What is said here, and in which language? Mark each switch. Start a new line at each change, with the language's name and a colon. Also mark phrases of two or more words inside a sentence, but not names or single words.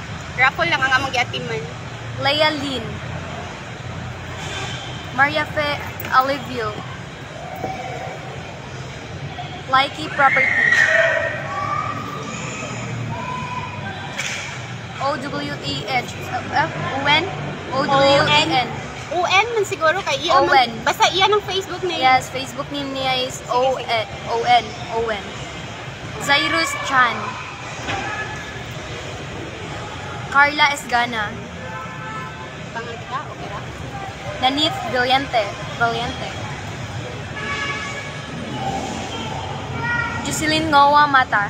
Cebuano: Raffle lang ang among giatiman. Leia Lin. Maria Fe Alivio. Likey Property. OWEH. UN? OWEN. UN man siguro kay iya Owen. man. Basta iya ng Facebook name.
English: Yes, Facebook name niya is Owen.
Cebuano: Zairus Chan. Carla Esgana. Pangalan ka, okay ra. Nanith Valiente. Jocelyn Ngoa Mata.